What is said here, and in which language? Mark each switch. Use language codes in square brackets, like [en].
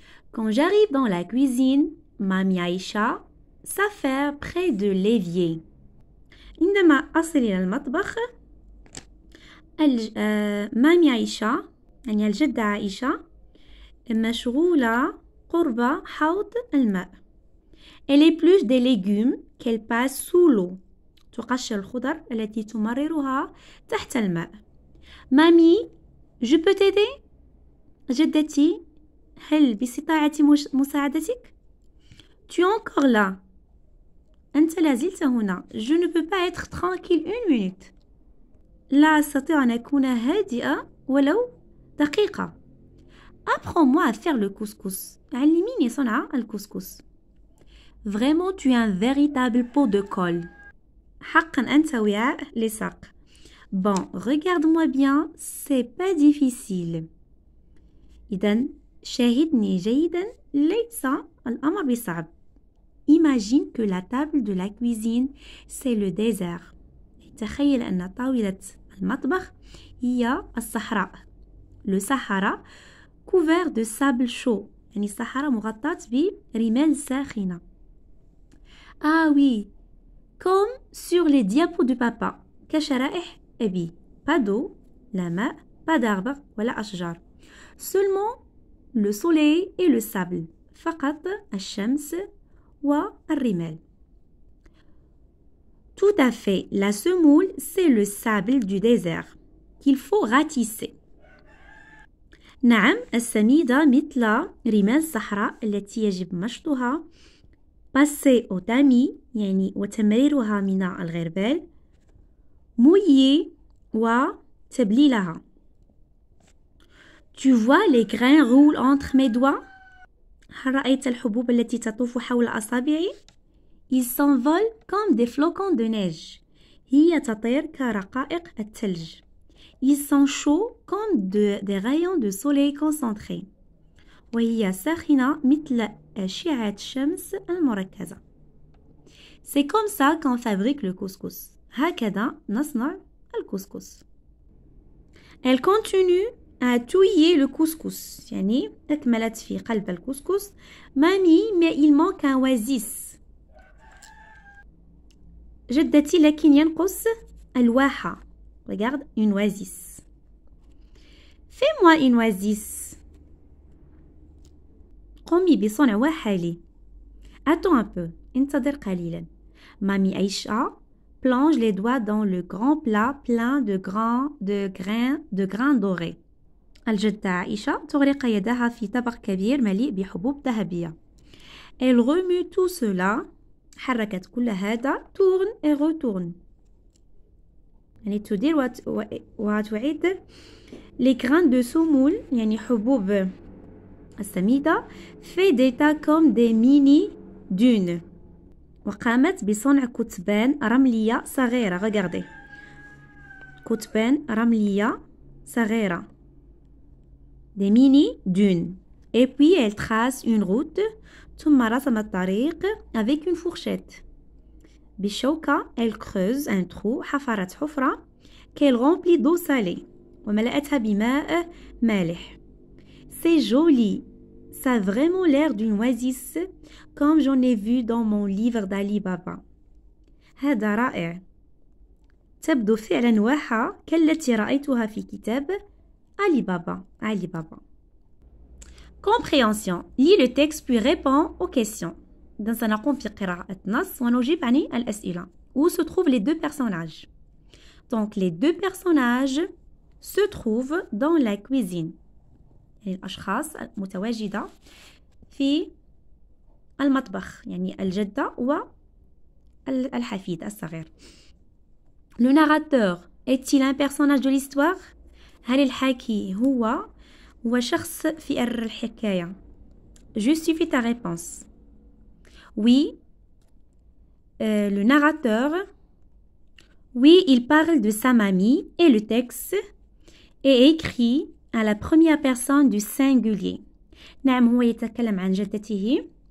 [fr] Quand j'arrive dans la cuisine, Mami Aïcha s'affaire près de l'évier. [ar] عندما أصل إلى المطبخ مامي عائشة يعني الجدة عائشة مشغولة قرب حوض الماء. [fr] Elle épluche des légumes qu'elle passe sous l'eau. [ar] تقشر الخضر التي تمررها تحت الماء. [fr] مامي, je peux t'aider? [ar] جدتي, هل باستطاعتي مساعدتك؟ [fr] Tu es encore là. [ar] أنت لازلت هنا. [fr] Je ne peux pas être tranquille une minute. [ar] لا أستطيع أن أكون هادئة ولو دقيقة. [fr] Apprends-moi à faire le couscous. [ar] علميني صنع الكسكس. [fr] Vraiment, tu es un véritable pot de colle. [ar] حقا أنت وعاء لصق. [fr] Bon, regarde-moi bien, c'est pas difficile. [ar] إذن شاهدني جيدا, ليس الأمر بصعب. [fr] Imagine que la table de la cuisine, c'est le désert. [ar] تخيل أن طاولة المطبخ هي الصحراء. [fr] Le Sahara couvert de sable chaud. [ar] يعني الصحراء مغطاة برمال ساخنة. [fr] Ah oui, comme sur les diapos de papa. [ar] كشرائح أبي. [fr] Pas d'eau, la main, pas d'arbre, [ar] ولا أشجار. [fr] Seulement le soleil et le sable. [ar] فقط الشمس والرمال. [fr] Tout à fait, la semoule, c'est le sable du désert qu'il faut ratisser. [ar] نعم, السميدة مثل رمال الصحراء التي يجب مشطها. [fr] passer au tamis [ar] يعني وتمريرها من الغربال. [fr] mouiller [ar] وتبليلها. [fr] Tu vois les grains roulent entre mes doigts. [ar] هل رأيت الحبوب التي تطوف حول أصابعي؟ [fr] Ils s'envolent comme des flocons de neige. [ar] هي تطير كرقائق الثلج. [fr] Ils sont chauds comme des rayons de soleil concentrés. [ar] وهي ساخنة مثل أشعة الشمس المركزة. [fr] C'est comme ça qu'on fabrique le couscous. [ar] هكذا نصنع الكسكس. [fr] Elle continue à touiller le couscous. [ar] يعني أكملت في قلب الكسكس. [fr] Mamie, mais il manque un oasis. [ar] جدتي, لكن ينقص الواحة. [fr] Regarde, une oasis. Fais-moi une oasis. [ar] قومي بصنع واحة لي. [fr] Attends un peu. [ar] انتظر قليلا. [fr] Mamie Aïcha plonge les doigts dans le grand plat plein de grains dorés. [ar] الجدة عائشة تغرق يدها في طبق كبير مليء بحبوب ذهبية. [fr] Elle remue tout cela. [ar] حركت كل هذا. [fr] tourne et retourne. [ar] يعني تدير وتعيد. [fr] Les grains de semoule [ar] يعني حبوب السميدة [fr] fait des tas comme des mini dunes. [ar] وقامت بصنع كتبان رملية صغيرة. regardez. كتبان رملية صغيرة. [fr] des mini dunes. Et puis elle trace une route. [ar] ثم رسمت طريق [fr] avec une fourchette. بالشوكة elle creuse un trou. [ar] حفرت حفرة [fr] qu'elle remplit d'eau salée [ar] وملأتها بماء مالح. [fr] C'est joli. Ça a vraiment l'air d'une oasis comme j'en ai vu dans mon livre d'Ali Baba. [ar] هذا رائع. تبدو فعلا واحة كالتي رأيتها في كتاب [fr] Ali Baba. Ali Baba. Compréhension. Lis le texte puis réponds aux questions. [ar] Donc, سنقوم في قراءة النص ونجيب عن الأسئلة. [fr] Où se trouvent les deux personnages? Donc, les deux personnages se trouvent dans la cuisine. [ar] يعني الأشخاص المتواجدة في المطبخ. يعني الجدة والحفيد الصغير. [fr] Le narrateur est-il un personnage de l'histoire? [ar] هل الحاكي هو شخص في الحكاية؟ [fr] Justifie ta réponse. Oui, le narrateur, oui, il parle de sa mamie et le texte est écrit à la première personne du singulier. [ar] نعم هو يتكلم عن جدته.